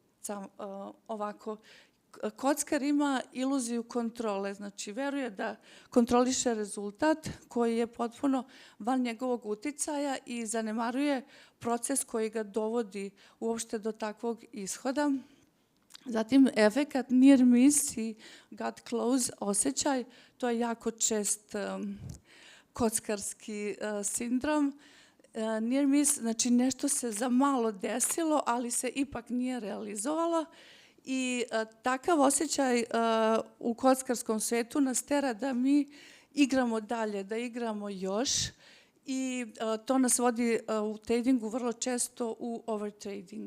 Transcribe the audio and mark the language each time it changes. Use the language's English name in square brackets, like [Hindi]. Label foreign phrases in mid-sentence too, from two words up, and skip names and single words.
[Serbian] Ovako, kockar ima iluziju kontrole, znači veruje da kontroliše rezultat koji je potpuno van njegovog uticaja i zanemaruje proces koji ga dovodi uopšte do takvog ishoda. Zatim, efekat [English] near miss [Serbian] i [English] gut close [Serbian] osjećaj, to je jako čest kockarski sindrom. [English] Near miss, [Serbian] znači nešto se za malo desilo, ali se ipak nije realizovalo. I takav osjećaj u kockarskom svetu nas tera da mi igramo dalje, da igramo još i to nas vodi u tradingu vrlo često u overtrading.